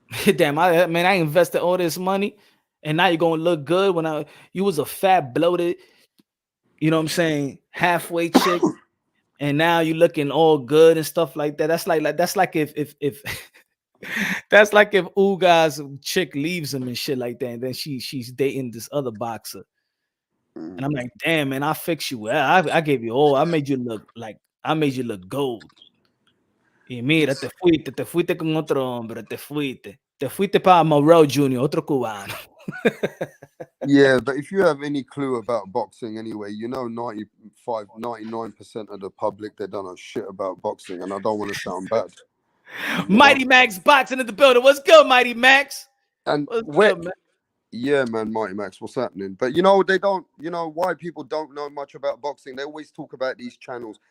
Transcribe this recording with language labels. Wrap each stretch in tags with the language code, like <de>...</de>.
<en>Damn, I invested all this money, and now you're gonna look good when you was a fat, bloated, you know what I'm saying, halfway chick, and now you looking all good and stuff like that. That's like if that's like if Uga's chick leaves him and shit like that, and then she's dating this other boxer. And I'm like, damn, man, I fixed you. I gave you all. I made you look gold.</en> <es>Y mira, te fuiste con otro hombre, te fuiste para Morrell Jr., otro cubano.</es> <en>Yeah, but if you have any clue about boxing anyway, 99% of the public, they don't know shit about boxing, and I don't want to sound bad. Mighty Max boxing in the building. What's good, Mighty Max? And What's good, man? Yeah, man, Mighty Max, what's happening? But you know, they don't, you know, why people don't know much about boxing. They always talk about these channels.</en>